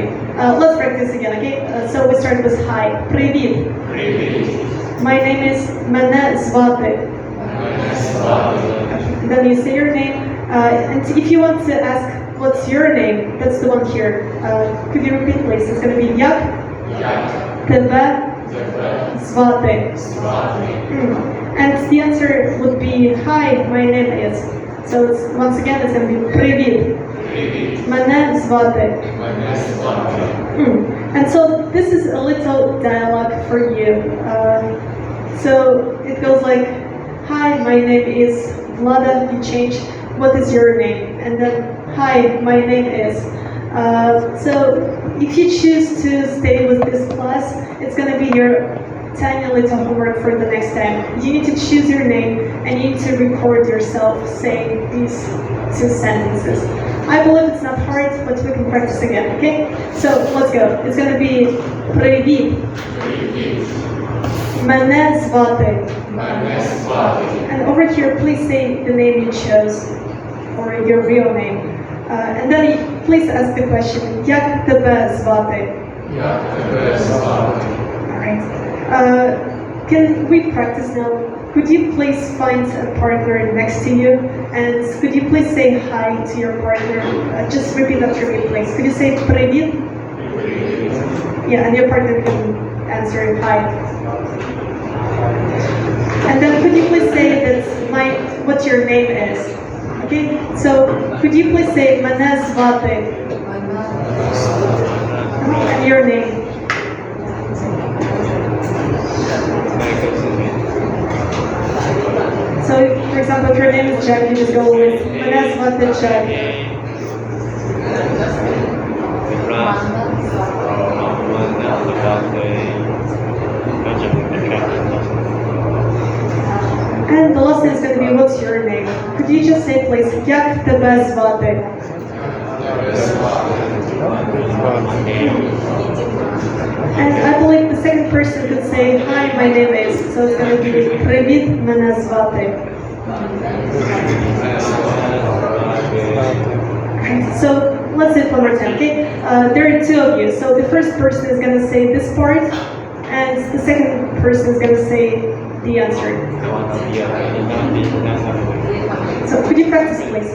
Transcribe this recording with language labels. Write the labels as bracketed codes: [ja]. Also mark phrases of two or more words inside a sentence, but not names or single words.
[en] Let's practice again, okay? So we start with hi. Привіт. My name is [uk] "Мене звати." [en] Then you say your name. And if you want to ask what's your name, that's the one here. Could you repeat, please? It's going to be [uk] як тебе звати. [en] And the answer would be hi, my name is. So once again, it's going to be [uk] привіт. Мене звати. [en] And so this is a little dialogue for you. So it goes like, hi, my name is Vlada. You change, what is your name? And then, hi, my name is. So if you choose to stay with this class, it's going to be your tiny little homework for the next time. You need to choose your name and you need to record yourself saying these two sentences. I believe it's not hard, but we can practice again, okay? So let's go. It's going to be Привіт. [uk] Мене звати. [en] And over here, please say the name you chose or your real name. And then please ask the question, [uk] як тебе звати? [en] Alright. Can we practice now? Could you please find a partner next to you? And could you please say hi to your partner? Just repeat after me, please. Could you say привіт? Yeah, and your partner can answer hi. And then could you please say that what your name is? Okay, so could you please say [uk] мене звати? [en] And your name. So for example, if your name is Jack, you just go with [uk] мене звати [en] Jack. And the last thing is going to be what's your name? Could you just say please, [uk] як тебе звати? [en] And I believe the second person could say, hi, my name is. So it's going to be [uk] привіт, мене звати. [en] So let's say it one more time, okay? There are two of you. So the first person is going to say this part, and the second person is going to say the answer. So could you practice, please?